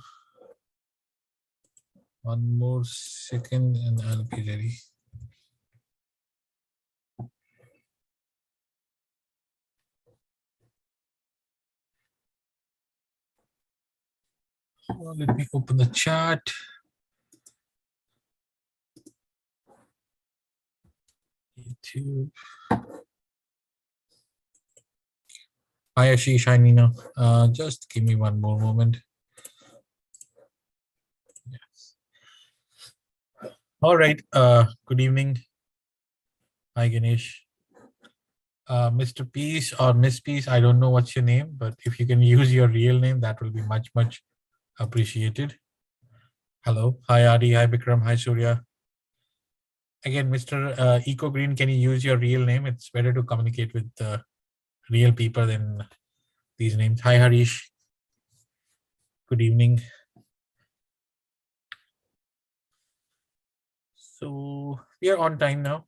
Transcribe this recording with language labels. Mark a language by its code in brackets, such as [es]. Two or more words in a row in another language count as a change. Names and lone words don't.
[en] One more second and I'll be ready. Let me open the chat. YouTube. Hi, Ashish. Hi, Nina. Just give me one more moment. Yes. All right. Good evening. Hi, Ganesh. Mr. Peace or Miss Peace, I don't know what's your name, but if you can use your real name, that will be much, much appreciated. Hello. Hi, Adi. Hi, Bikram. Hi, Surya. Again, Mr. Eco Green, can you use your real name? It's better to communicate with real people than these names. Hi, Harish. Good evening. So we are on time now.